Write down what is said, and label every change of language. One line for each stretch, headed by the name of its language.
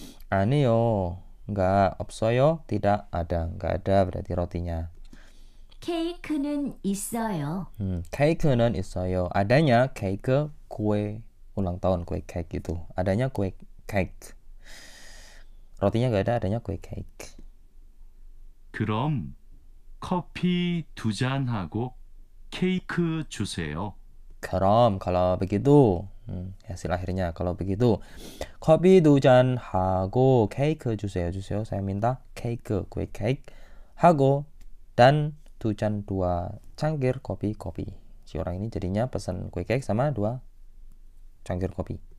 Korean: 아니요.
Indonesian: Enggak.
Korean: 없어요.
Indonesian: Tidak ada. Enggak ada berarti rotinya.
Korean: 케이크는 있어요. 케이크는 있어요.
Indonesian: adanya 케이크 kue ulang tahun, kue cake itu. Adanya kue cake. rotinya enggak ada, adanya kue cake.
Korean: 그럼 커피 2잔하고 케이크 주세요.
Indonesian: 그럼 kalau begitu hasil akhirnya kalau begitu kopi
Korean: 2잔 하고 케이크 주세요.
Indonesian: saya minta 케이크 kue cake 하고 dan 2잔 2 cangkir kopi. Si orang ini jadinya pesan kue cake sama 2 cangkir kopi.